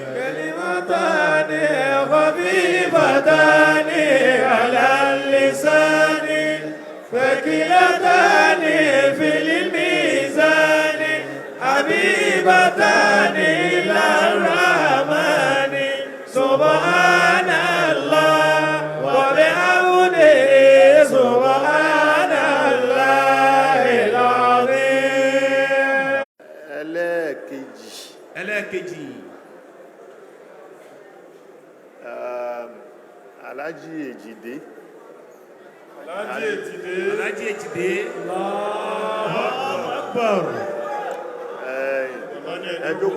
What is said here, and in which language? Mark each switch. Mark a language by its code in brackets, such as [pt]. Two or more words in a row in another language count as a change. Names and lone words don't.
[ar] كلمتان خفيفتان على اللسان ثقيلتان في الميزان حبيب حبيبتان إلى الرحمن سبحان الله وبحمده سبحان الله العظيم. [yo] ẹlẹ́ẹ̀kejì Alhaji Ejide. Alhaji Ejide [ar] الله أكبر. [yo] Ẹ jókòó.